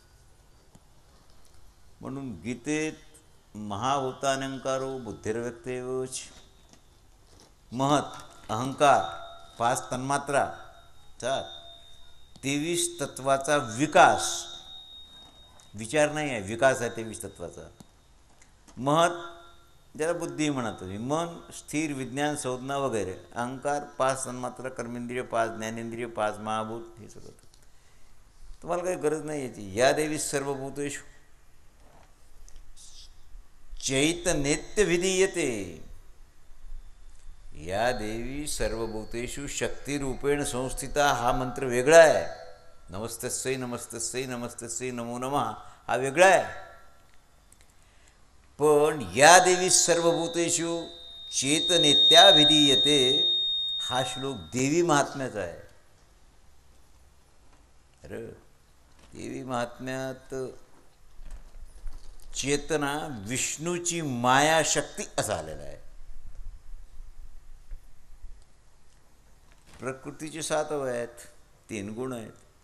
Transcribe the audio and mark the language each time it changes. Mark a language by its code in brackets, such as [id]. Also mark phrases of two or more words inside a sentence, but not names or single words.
[mr] म्हणून गीतेत [sa] महाभूतानंकारो बुद्धिर्व्यक्तेवच, [mr] महत अहंकार 5 तन्मात्रा, 23 तत्वाचा विकास, विचार नाही आहे, विकास आहे 23 तत्वाचा. महत ज्याला बुद्धी म्हणा तुम्ही, मन, स्थिर, विज्ञान, संज्ञा वगैरे. अहंकार 5 तन्मात्रा, कर्मेंद्रिय 5, ज्ञानेंद्रिय 5, महाभूत, हे सगळं. तुम्हाला काही गरज नाही याची. [sa] या देवी सर्वभूतेषु चैतन्यत्य विधीयते. या देवी सर्वभूतेषु शक्तिरूपेण संस्थिता, [mr] हा मंत्र वेगळा आहे. [sa] नमस्तस्यै नमस्तस्यै नमस्तस्यै नमो नमः [mr] हा वेगळा आहे. पण [sa] या देवी सर्वभूतेषु चेतनेत्या विधीयते [mr] हा श्लोक देवी महात्म्याचा आहे. अरे देवी महात्म्यात चेतना विष्णूची मायाशक्ती असा आलेला आहे. प्रकृतीचे 7 अवयव आहेत, 3 गुण आहेत.